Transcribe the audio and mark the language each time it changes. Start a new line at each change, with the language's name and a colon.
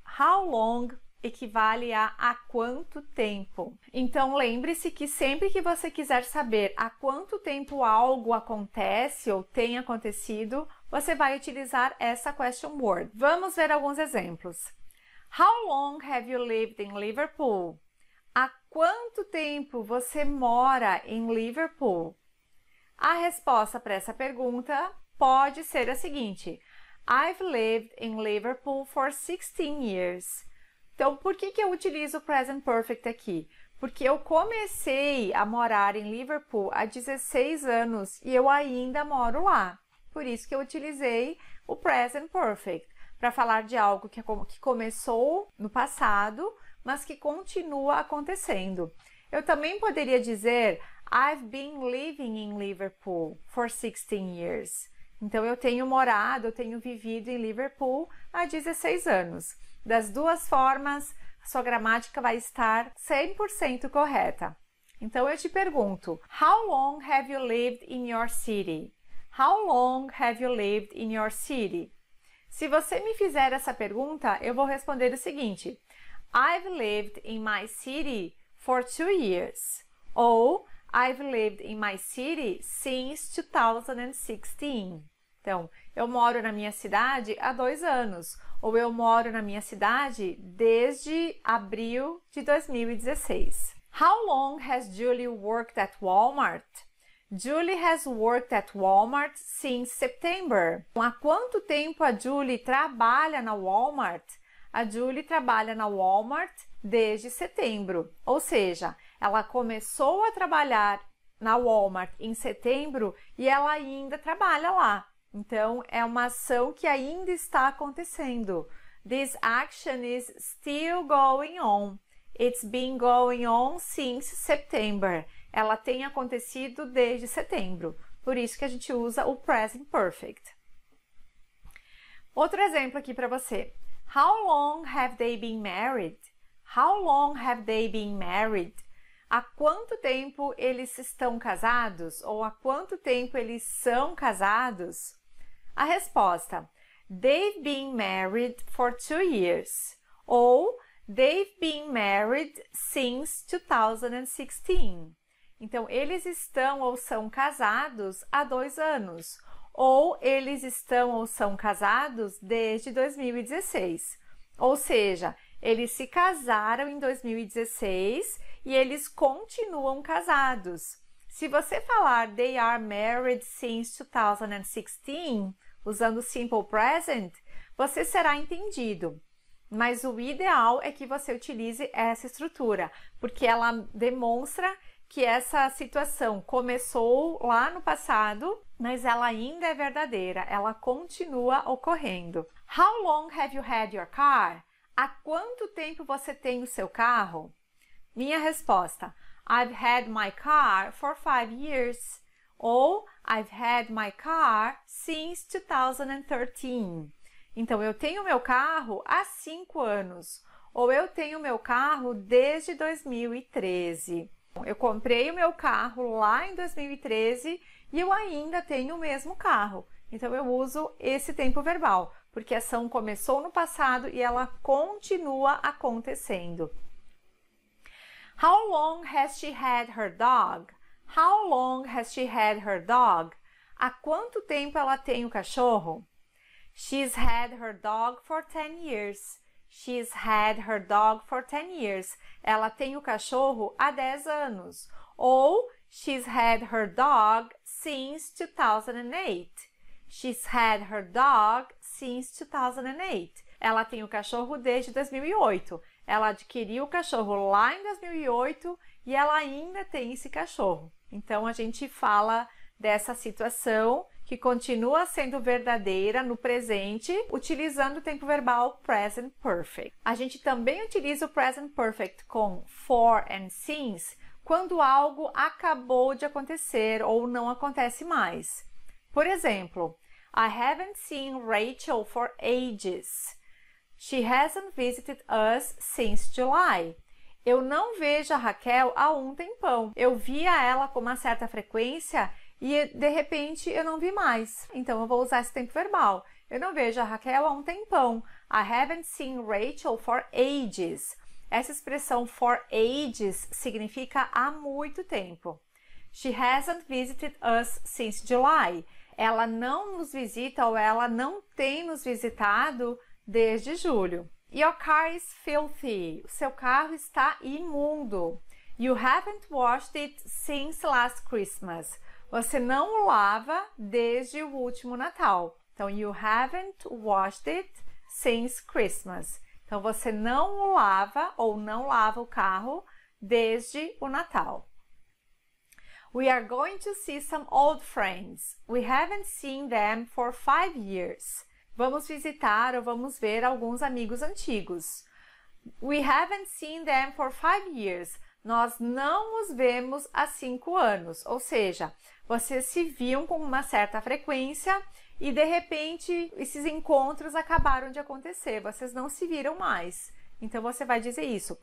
English: How long
Portuguese: equivale a há quanto tempo. Então, lembre-se que sempre que você quiser saber há quanto tempo algo acontece ou tem acontecido, você vai utilizar essa question word. Vamos ver alguns exemplos.
English: How long have you lived in Liverpool?
Portuguese: Há quanto tempo você mora em Liverpool? A resposta para essa pergunta pode ser a seguinte:
English: I've lived in Liverpool for 16 years.
Portuguese: Então, por que eu utilizo o Present Perfect aqui? Porque eu comecei a morar em Liverpool há 16 anos e eu ainda moro lá. Por isso que eu utilizei o Present Perfect, para falar de algo que começou no passado, mas que continua acontecendo. Eu também poderia dizer
English: I've been living in Liverpool for 16 years.
Portuguese: Então, eu tenho vivido em Liverpool há 16 anos. Das duas formas, a sua gramática vai estar 100% correta. Então, eu te pergunto,
English: how long have you lived in your city? How long have you lived in your city?
Portuguese: Se você me fizer essa pergunta, eu vou responder o seguinte:
English: I've lived in my city for 2 years. Ou I've lived in my city since 2016.
Portuguese: Então, eu moro na minha cidade há 2 anos. Ou eu moro na minha cidade desde abril de 2016.
English: How long has Julie worked at Walmart? Julie has worked at Walmart since September.
Portuguese: Há quanto tempo a Julie trabalha na Walmart? A Julie trabalha na Walmart desde setembro. Ou seja, ela começou a trabalhar na Walmart em setembro e ela ainda trabalha lá. Então, é uma ação que ainda está acontecendo.
English: This action is still going on. It's been going on since September.
Portuguese: Ela tem acontecido desde setembro. Por isso que a gente usa o Present Perfect. Outro exemplo aqui para você.
English: How long have they been married? How long have they been married?
Portuguese: Há quanto tempo eles estão casados? Ou há quanto tempo eles são casados? A resposta:
English: They've been married for 2 years. Ou They've been married since 2016.
Portuguese: Então, eles estão ou são casados há 2 anos. Ou eles estão ou são casados desde 2016. Ou seja, eles se casaram em 2016 e eles continuam casados. Se você falar
English: They are married since 2016,
Portuguese: usando o Simple Present, você será entendido. Mas o ideal é que você utilize essa estrutura, porque ela demonstra que essa situação começou lá no passado, mas ela ainda é verdadeira, ela continua ocorrendo.
English: How long have you had your car?
Portuguese: Há quanto tempo você tem o seu carro? Minha resposta:
English: I've had my car for 5 years. Ou I've had my car since 2013.
Portuguese: Então, eu tenho meu carro há 5 anos. Ou eu tenho meu carro desde 2013. Eu comprei o meu carro lá em 2013 e eu ainda tenho o mesmo carro. Então, eu uso esse tempo verbal, porque a ação começou no passado e ela continua acontecendo.
English: How long has she had her dog? How long has she had her dog?
Portuguese: Há quanto tempo ela tem o cachorro?
English: She's had her dog for 10 years. She's had her dog for 10 years.
Portuguese: Ela tem o cachorro há 10 anos.
English: Ou she's had her dog since 2008. She's had her dog since 2008.
Portuguese: Ela tem o cachorro desde 2008. Ela adquiriu o cachorro lá em 2008 e ela ainda tem esse cachorro. Então, a gente fala dessa situação que continua sendo verdadeira no presente, utilizando o tempo verbal present perfect. A gente também utiliza o present perfect com for and since quando algo acabou de acontecer ou não acontece mais. Por exemplo,
English: I haven't seen Rachel for ages. She hasn't visited us since July.
Portuguese: Eu não vejo a Raquel há um tempão. Eu via ela com uma certa frequência e de repente eu não vi mais. Então eu vou usar esse tempo verbal. Eu não vejo a Raquel há um tempão.
English: I haven't seen Rachel for ages.
Portuguese: Essa expressão for ages significa há muito tempo.
English: She hasn't visited us since July.
Portuguese: Ela não nos visita ou ela não tem nos visitado desde julho.
English: Your car is filthy.
Portuguese: O seu carro está imundo.
English: You haven't washed it since last Christmas.
Portuguese: Você não o lava desde o último Natal.
English: Então, you haven't washed it since Christmas.
Portuguese: Então, você não o lava ou não lava o carro desde o Natal.
English: We are going to see some old friends. We haven't seen them for 5 years.
Portuguese: Vamos visitar ou vamos ver alguns amigos antigos.
English: We haven't seen them for 5 years.
Portuguese: Nós não os vemos há 5 anos. Ou seja, vocês se viam com uma certa frequência e de repente esses encontros acabaram de acontecer. Vocês não se viram mais. Então você vai dizer isso.